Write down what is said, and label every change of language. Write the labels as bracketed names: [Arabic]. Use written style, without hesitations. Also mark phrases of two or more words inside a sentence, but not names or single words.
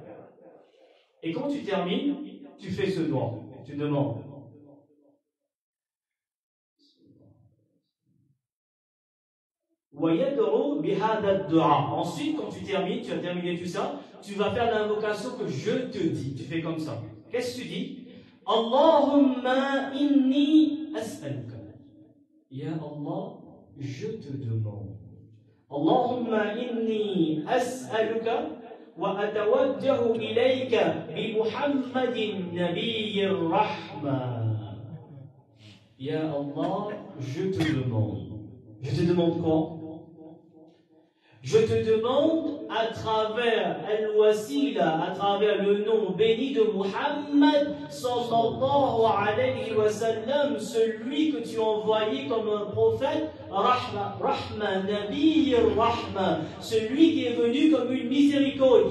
[French] Et quand tu termines, tu fais ce doigt. Tu demandes. Ensuite, quand tu termines, tu as terminé tout ça, tu vas faire l'invocation que je te dis. Tu fais comme ça. Qu'est-ce que tu dis? [Arabic] اللهم إني أسألك. يا الله, [French] je te demande. [Arabic] اللهم إني أسألك وأتوجه إليك بمحمد نبي الرحمة. يا الله, [French] je te demande. Je te demande quoi? Je te demande à travers Al-Wasila, à travers le nom béni de Muhammad [Arabic] صلى الله عليه وسلم, [French] celui que tu as envoyé comme un prophète, Rahma, [Arabic] نبي رحمة, [French] celui qui est venu comme une miséricorde.